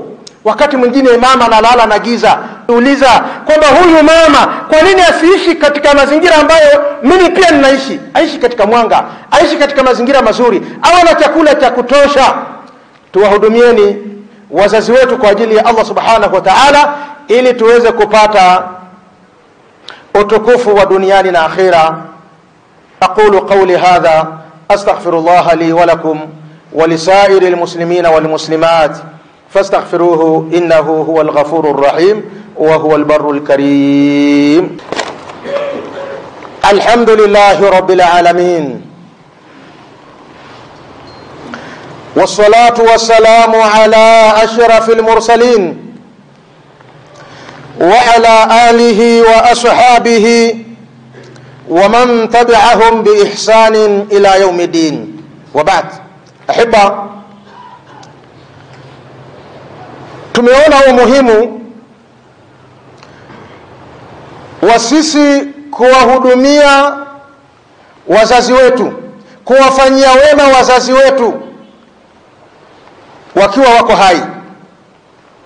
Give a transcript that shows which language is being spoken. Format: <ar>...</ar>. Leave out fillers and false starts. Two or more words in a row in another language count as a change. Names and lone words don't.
<sw>Wakati mwingine mama analala na giza. Uliza kwamba huyu mama kwa nini asiishi katika mazingira ambayo mimi pia ninaishi? Aishi katika mwanga, aishi katika mazingira mazuri, awe na chakula cha kutosha. Tuwahudumieni wazazi wetu kwa ajili ya</sw> <ar>الله سبحانه وتعالى,</ar> <sw>ili tuweze kupata utukufu wa duniani na akhira.</sw> <ar>أقول قولي هذا أستغفر الله لي ولكم ولسائر المسلمين والمسلمات فاستغفروه إنه هو الغفور الرحيم وهو البر الكريم. الحمد لله رب العالمين، والصلاة والسلام على أشرف المرسلين وعلى آله وأصحابه ومن تبعهم بإحسان إلى يوم الدين، وبعد. أحبة،</ar> <sw>tumeona umuhimu wa sisi kuwahudumia wazazi wetu, kuwafanyia wema wazazi wetu wakiwa wako hai.</sw>